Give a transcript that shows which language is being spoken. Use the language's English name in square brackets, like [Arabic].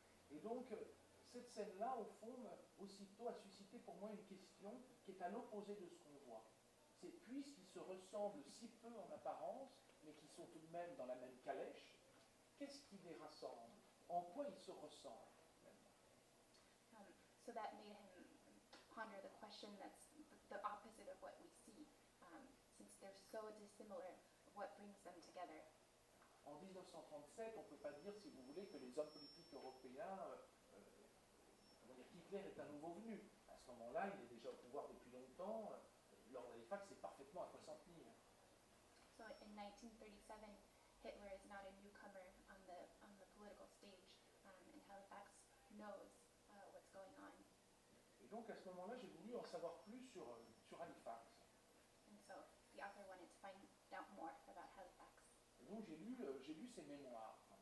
[French] Et donc, cette scène-là, au fond, aussitôt a suscité pour moi une question qui est à l'opposé de ce qu'on voit. C'est puisqu'ils se ressemblent si peu en apparence, mais qui sont tout de même dans la même calèche, qu'est-ce qui les rassemble? En quoi ils se ressemblent? [English] So that made him ponder the question that's the opposite of what we see. Since they're so dissimilar, what brings them together? [French] En 1937, on ne peut pas dire, si vous voulez, que les hommes politiques européens, comment dire, Hitler est un nouveau venu. À ce moment-là, il est déjà au pouvoir depuis longtemps. Lord Halifax sait parfaitement à quoi s'en tenir. [English] So in 1937, Hitler is not a newcomer on the political stage, and Halifax knows what's going on. [French] Et donc, à ce moment-là, j'ai voulu en savoir plus sur Halifax. [English] And so the author wanted to find out more about Halifax. [French] Et donc, j'ai lu ses mémoires.